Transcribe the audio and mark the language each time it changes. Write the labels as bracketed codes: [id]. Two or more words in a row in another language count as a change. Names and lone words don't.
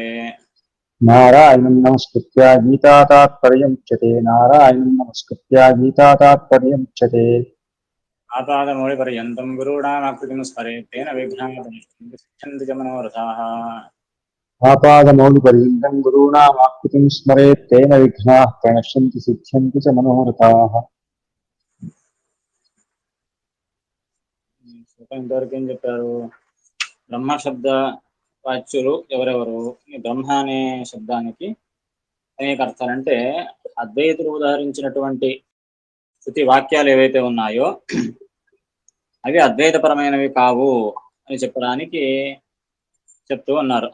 [sa] नारायणं नमस्कृत्य गीता तात्पर्यमुच्यते नारायणं नमस्कृत्य गीता तात्पर्यमुच्यते आपादमौलिपर्यन्तं गुरूणामाकृतिं स्मरेत् तेन विघ्नाः सिद्ध्यन्ति च मनोरथाः आपादमौलिपर्यन्तं गुरूणामाकृतिं स्मरेत् तेन विघ्नाः प्रणश्यन्ति सिद्ध्यन्ति च मनोरथाः। [te] ఇంతవరకు ఏం చెప్పారు? బ్రహ్మ శబ్ద వాచ్యులు ఎవరెవరు? ఈ బ్రహ్మ అనే శబ్దానికి అనేక అర్థాలు. అంటే అద్వైతులు ఉదాహరించినటువంటి స్థుతి వాక్యాలు ఏవైతే ఉన్నాయో అవి అద్వైతపరమైనవి కావు అని చెప్పడానికి చెప్తూ ఉన్నారు.